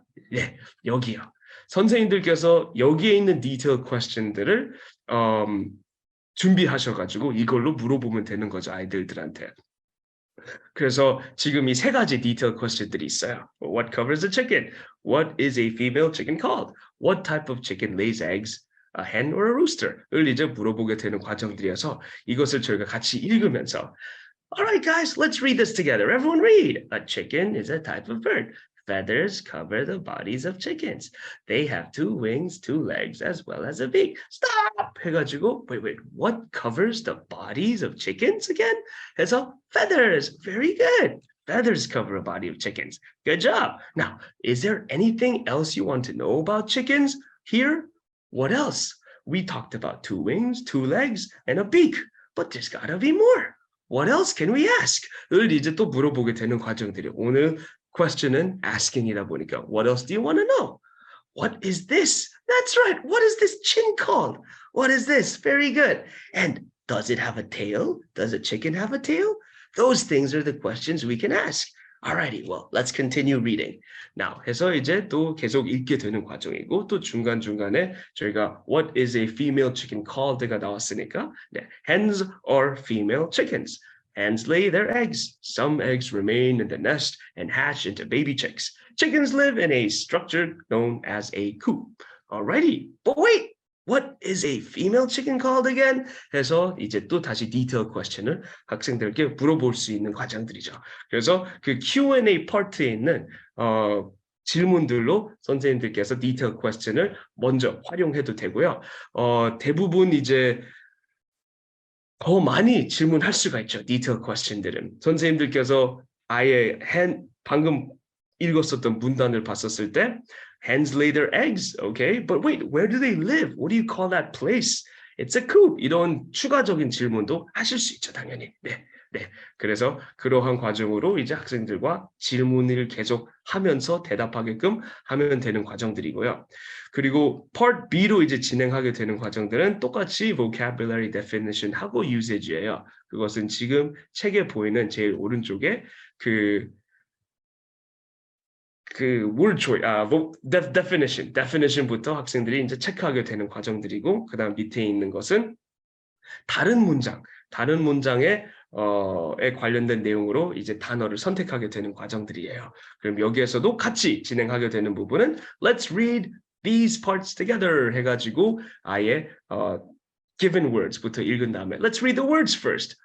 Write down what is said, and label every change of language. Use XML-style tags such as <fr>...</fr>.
<ko>네, 여기요. 선생님들께서 여기에 있는 detail question들을 준비하셔가지고 이걸로 물어보면 되는 거죠, 아이들한테. 그래서 지금 이 3가지 detail question들이 있어요.</ko> <en>What covers the chicken? What is a female chicken called? What type of chicken lays eggs? A hen or a rooster?을</en> <ko>이제 물어보게 되는 과정들이어서 이것을 저희가 같이 읽으면서</ko> <en>All right, guys, let's read this together. Everyone read. A chicken is a type of bird. Feathers cover the bodies of chickens. They have 2 wings, 2 legs, as well as a beak. Stop!</en> <ko>해가지고,</ko> <en>wait, what covers the bodies of chickens again?</en> <ko>해서 feathers.</ko> <en>Very good. Feathers cover a body of chickens. Good job. Now, is there anything else you want to know about chickens here? What else? We talked about 2 wings, 2 legs, and a beak. But there's gotta be more. What else can we ask?</en> <ko>을 이제 또 물어보게 되는 과정들이 오늘 question은 asking이다 보니까</ko> <en>what else do you want to know? What is this? That's right. What is this chin called? What is this? Very good. And does it have a tail? Does a chicken have a tail? Those things are the questions we can ask. Alrighty, well, let's continue reading.</en> <ko>Now, 해서 이제 또 계속 읽게 되는 과정이고 또 중간중간에 저희가</ko> <en>what is a female chicken called</en> <ko>가 나왔으니까 네,</ko> <en>hens are female chickens. Hens lay their eggs. Some eggs remain in the nest and hatch into baby chicks. Chickens live in a structure known as a coop. Alrighty, but wait, what is a female chicken called again?</en> <ko>해서 이제 또 다시 detailed question을 학생들께 물어볼 수 있는 과정들이죠. 그래서 그 Q&A 파트에 있는 질문들로 선생님들께서 detailed question을 먼저 활용해도 되고요. 대부분 이제 더 많이 질문할 수가 있죠. 디테일 퀘스천들은 선생님들께서 아예 방금 읽었었던 문단을 봤었을 때</ko> <en>hens lay their eggs, okay? But wait, where do they live? What do you call that place? It's a coop.</en> <ko>이런 추가적인 질문도 하실 수 있죠, 당연히. 네. 그래서 그러한 과정으로 이제 학생들과 질문을 계속 하면서 대답하게끔 하면 되는 과정들이고요. 그리고 Part B로 이제 진행하게 되는 과정들은 똑같이 vocabulary definition 하고 usage예요. 그것은 지금 책에 보이는 제일 오른쪽에 그 word choice, definition부터 학생들이 이제 체크하게 되는 과정들이고, 그다음 밑에 있는 것은 다른 문장에 관련된 내용으로 이제 단어를 선택하게 되는 과정들이에요.</ko> <en>그럼 여기에서도 같이 진행하게 되는 부분은 Let's read these parts together</en> <ko>해가지고 아예 given words부터 읽은 다음에</ko> <en>Let's read the words first.</en>